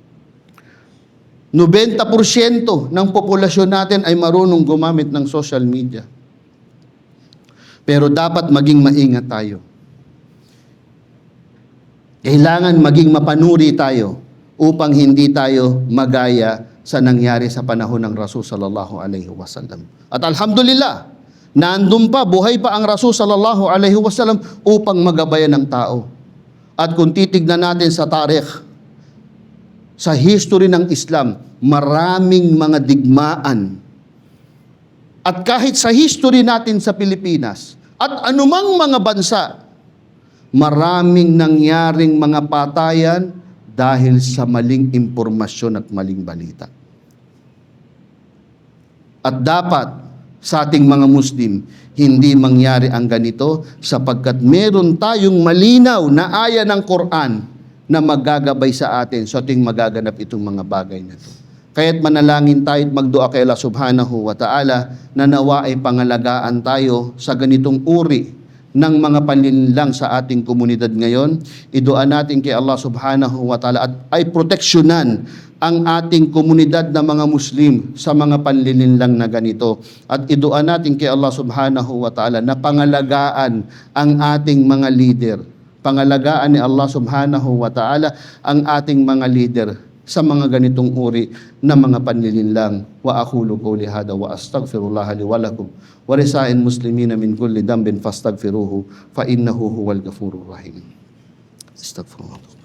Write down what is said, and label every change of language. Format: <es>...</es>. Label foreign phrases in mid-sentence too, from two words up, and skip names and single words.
<tl>90% ng populasyon natin ay marunong gumamit ng</tl> <en>social media.</en> <tl>Pero dapat maging maingat tayo. Kailangan maging mapanuri tayo upang hindi tayo magaya sa nangyari sa panahon ng Rasul</tl> <ar>صلى الله عليه وسلم.</ar> <tl>At alhamdulillah, nandun pa, buhay pa ang Rasul</tl> <ar>صلى الله عليه وسلم</ar> <tl>upang magabayan ng tao. At kung titignan natin sa tarikh, sa history ng Islam, maraming mga digmaan. At kahit sa history natin sa Pilipinas, at anumang mga bansa, maraming nangyaring mga patayan dahil sa maling impormasyon at maling balita. At dapat sa ating mga Muslim, hindi mangyari ang ganito sapagkat meron tayong malinaw na aya ng Quran na maggagabay sa atin sa ating magaganap itong mga bagay na ito. Kaya't manalangin tayo at magdua kay Allah</tl> <ar>سبحانه وتعالى</ar> <tl>na nawa ay pangalagaan tayo sa ganitong uri ng mga panlinlang sa ating komunidad ngayon. Idua natin kay Allah</tl> <ar>سبحانه وتعالى</ar> <tl>at ay proteksyonan ang ating komunidad na mga Muslim sa mga panlilinlang na ganito. At idua natin kay Allah</tl> <ar>سبحانه وتعالى</ar> <tl>na pangalagaan ang ating mga leader. Pangalagaan ni Allah</tl> <ar>سبحانه وتعالى</ar> <tl>ang ating mga leader sa mga ganitong uri na mga panlilinlang.</tl> <ar>وأقول قولي هذا وأستغفر الله لي ولكم ولسائر المسلمين من كل ذنب فاستغفروه فإنه هو الغفور الرحيم. أستغفر الله.</ar>